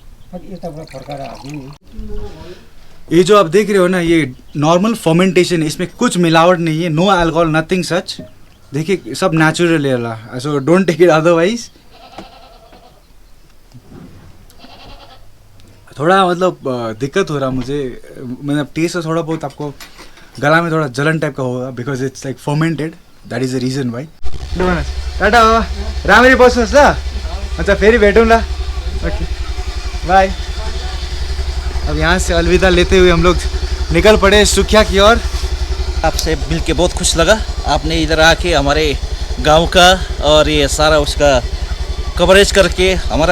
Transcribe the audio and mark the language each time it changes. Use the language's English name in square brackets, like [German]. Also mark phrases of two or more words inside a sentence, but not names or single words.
[Hindi] ये जो आप देख रहे हो ना, ये [English] normal fermentation [Hindi] है, इसमें कुछ मिलावट नहीं है, [English] no alcohol, nothing such. [Hindi] देखिए, सब नेचुरल है, [English] so don't take it otherwise. [Hindi] थोड़ा मतलब दिक्कत हो रहा मुझे, मतलब टेस्ट है थोड़ा बहुत, आपको गला में थोड़ा जलन टाइप का होगा, [English] because it's like fermented, that is the reason why. [Nepali] टाटा बाबा, राम्ररी बस्नुहोस् ल। अच्छा, फेरि भेटौँला। [English] okay, bye. [Hindi] अब यहाँ से अलविदा लेते हुए हम लोग निकल पड़े सुखिया की ओर। आपसे मिलके बहुत खुश लगा। आपने इधर आके हमारे गांव का और ये सारा उसका कवरेज करके हमारा